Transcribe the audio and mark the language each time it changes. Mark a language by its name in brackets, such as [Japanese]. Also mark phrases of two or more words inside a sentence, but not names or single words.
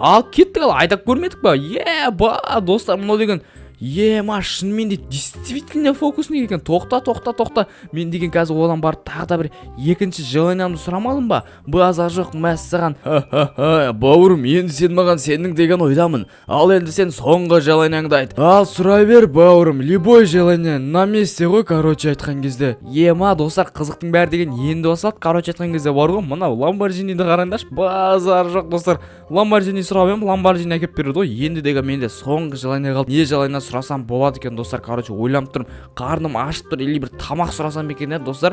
[Kazakh] Ал кеттік, ал айдап көрмедік па? Достар, мынау деген шынымен де действительно фокусник екен. Тоқта. Мен деген қазір одан барып тағы да бір екінші желаниямды сұрамадым ба? Базар жоқ, мәссаған. Бауырым, енді сен маған сенің деген ойдамын. Ал енді сен соңғы желанияңды айт. Ал сұрай бер, бауырым, [Russian] любой желание на месте [Kazakh] ғой, короче айтқан кезде. Достар, қызықтың бәрі деген енді басылады. Короче айтқан кезде бар ғой, мынау Lamborghini'ді қараңдаршы. Базар жоқ достар. Lamborghini сұрап едім, Lamborghini әкеп берді ғой. Енді деген менде соңғы желание қалды. Не желание сұрасам болады екен достар. Короче ойланып тұрмын, қарным ашып тұр, или бір тамақ сұрасам екен достар.